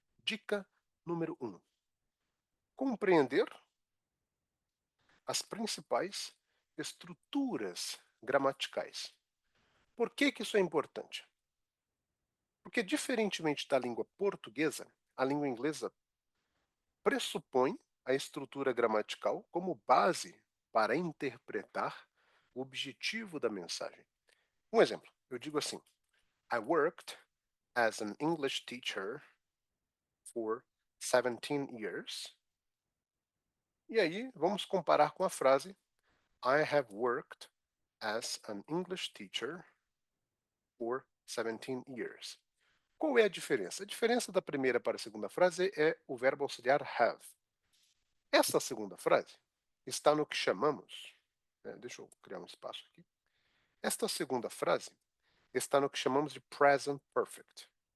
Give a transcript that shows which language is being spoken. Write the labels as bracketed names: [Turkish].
[Portuguese] Dica número um. Compreender as principais estruturas gramaticais. Por que isso é importante? Porque diferentemente da língua portuguesa, a língua inglesa pressupõe a estrutura gramatical como base para interpretar o objetivo da mensagem. Um exemplo, eu digo assim: [English] I worked as an English teacher for 17 years. [Portuguese] E aí, vamos comparar com a frase [English] I have worked as an English teacher for 17 years. [Portuguese] Qual é a diferença? A diferença da primeira para a segunda frase é o verbo auxiliar have. Essa segunda frase está no que chamamos, deixa eu criar um espaço aqui. Esta segunda frase está no que chamamos de present perfect.